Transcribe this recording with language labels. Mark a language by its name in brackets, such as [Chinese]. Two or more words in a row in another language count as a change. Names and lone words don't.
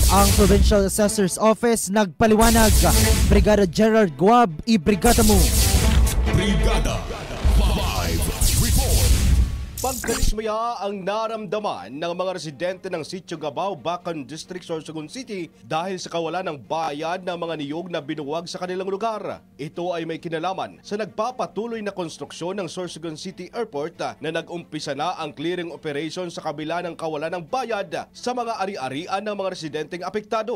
[Filipino] Ang Provincial Assessor's Office nagpaliwanag. Brigada Gerald Guab, ibrigada mo. Brigada 5 Report. Pagkarismaya ang naramdaman ng mga residente ng Sitio Gabao, Bacan District, Sorsogon City dahil sa kawalan ng bayad ng mga niyog na binuwag sa kanilang lugar. Ito ay may kinalaman sa nagpapatuloy na konstruksyon ng Sorsogon City Airport na nag-umpisa na ang [English] clearing operation [Filipino] sa kabila ng kawalan ng bayad sa mga ari-arian ng mga residenteng apektado.